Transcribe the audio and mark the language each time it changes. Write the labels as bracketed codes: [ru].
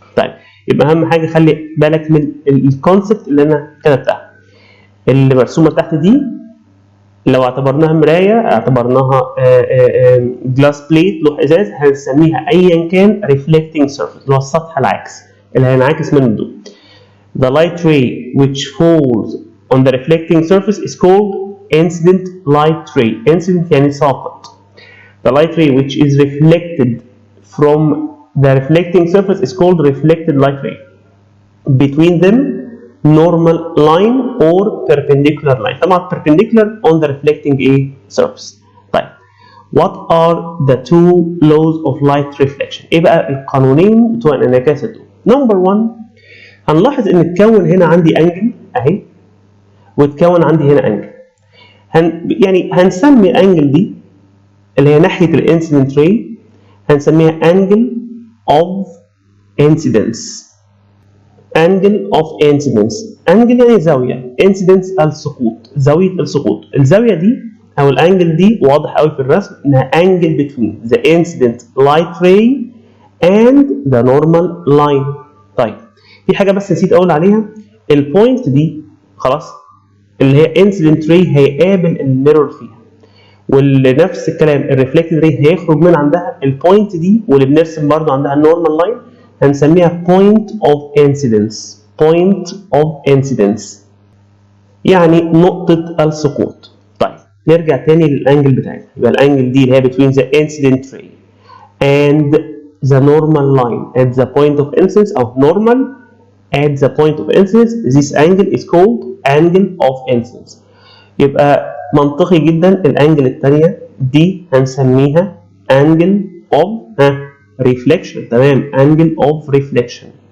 [ar] طيب يبقى اهم حاجه خلي بالك من الكونسبت اللي انا كتبتها. اللي مرسومه تحت دي لو اعتبرناها مرايه، اعتبرناها جلاس بليت لوح ازاز، هنسميها ايا كان reflecting surface اللي هو السطح العاكس اللي هينعكس منه الضوء. [en] The light ray which falls on the reflecting surface is called incident light ray. [ar] incident يعني ساقط. [en] The light ray which is reflected from the reflecting surface is called reflected light ray. Between them normal line or perpendicular line. طبعا perpendicular on the reflecting surface. [ar] طيب [en] what are the two laws of light reflection؟ [ar] ايه بقى القانونين بتوع انعكاس الضوء؟ نمبر 1 هنلاحظ ان اتكون هنا عندي انجل اهي واتكون عندي هنا انجل. يعني هنسمي الانجل دي اللي هي ناحيه الانسيدنت راي هنسميها انجل اوف انسيدنس. انجل اوف انسيدنس، انجل يعني زاويه، انسيدنس السقوط، زاويه السقوط. الزاويه دي او الانجل دي واضح قوي في الرسم انها انجل [en] between the incident light ray and the normal line. [ar] طيب في حاجه بس نسيت اقول عليها، البوينت دي خلاص اللي هي incident ray هيقابل الميرور فيها، واللي نفس الكلام الريفلكتد ري هيخرج من عندها البوينت دي، واللي بنرسم برضو عندها النورمال لاين هنسميها point of incidence. point of incidence يعني نقطة السقوط. طيب نرجع تاني للانجل بتاعتنا، يبقى الانجل دي اللي هي [en] between the incident ray and the normal line at the point of incidence أو normal at the point of incidence. This angle is called angle of incidence. [ar] يبقى منطقي جدا الانجل الثانيه دي هنسميها angle of reflection. تمام، angle of reflection.